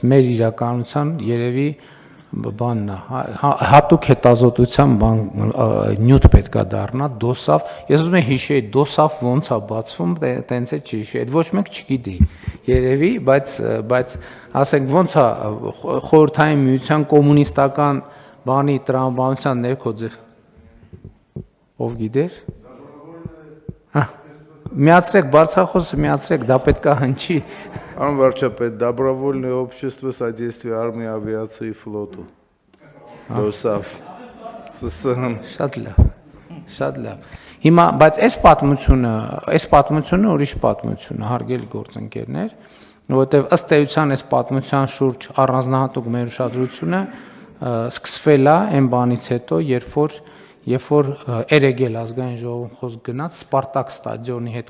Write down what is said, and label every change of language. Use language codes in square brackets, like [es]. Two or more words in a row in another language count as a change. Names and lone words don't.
[hy] մեր իրականության երևի բանն է, հատուկ հետազոտության բան նյութ պետքա դառնա դոսաֆ։ Ես ուզում եմ հիշեի դոսաֆ ոնց է բացվում, տենց է չի հիշի։ Այդ ոչ մեկ չգիտի երևի, բայց ասենք ոնց է խորհրդային միության կոմունիստական բանի տրամաբանության ներքո ձեր ով գիտեր միացրեք բարձրախոսը միացրեք դա պետքա հնչի [ru] Пан варчապետ добровольное общество содействия армии авиации и флоту ԴՕՍԱՖ [hy] շատ լավ հիմա բայց այս պատմությունը ուրիշ պատմություն է հարգելի գործընկերներ որովհետև ըստ էության այս պատմության շուրջ առանձնահատուկ մեր ուշադրությունը սկսվել է այն բանից հետո, երբ որ Էրեգել ազգային ժողովում խոսք գնաց Սպարտակ ստադիոնի հետ